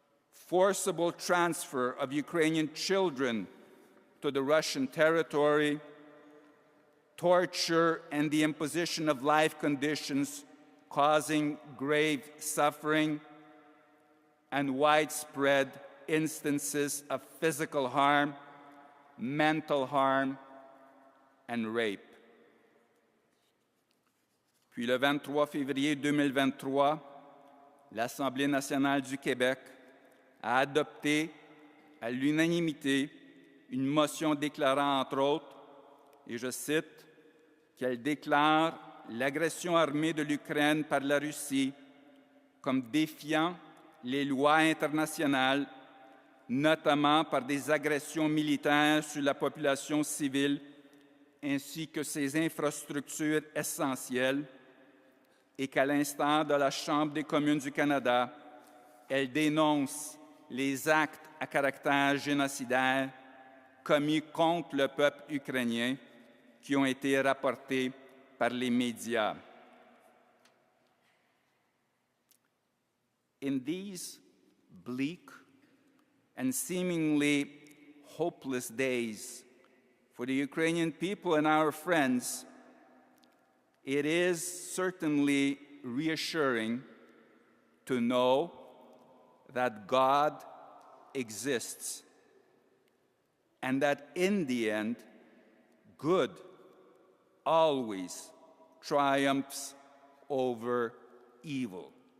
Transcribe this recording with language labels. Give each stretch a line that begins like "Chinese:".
English: forcible transfer of Ukrainian children to the Russian territory, torture and the imposition of life conditions causing grave suffering, and widespread instances of physical harm, mental harm, and rape."
French: Puis le 23 février 2023, l'Assemblée nationale du Québec a adopté à l'unanimité une motion déclarant, entre autres, et je cite, qu'elle déclare l'agression armée de l'Ukraine par la Russie comme défiant les lois internationales, notamment par des agressions militaires sur la population civile ainsi que ses infrastructures essentielles, et qu'à l'instar de la Chambre des communes du Canada, elle dénonce les actes à caractère génocidaire commis contre le peuple ukrainien qui ont été rapportés par les médias.
English: In these bleak and seemingly hopeless days for the Ukrainian people and our friends, it is certainly reassuring to know that God exists and that in the end, good always triumphs over evil.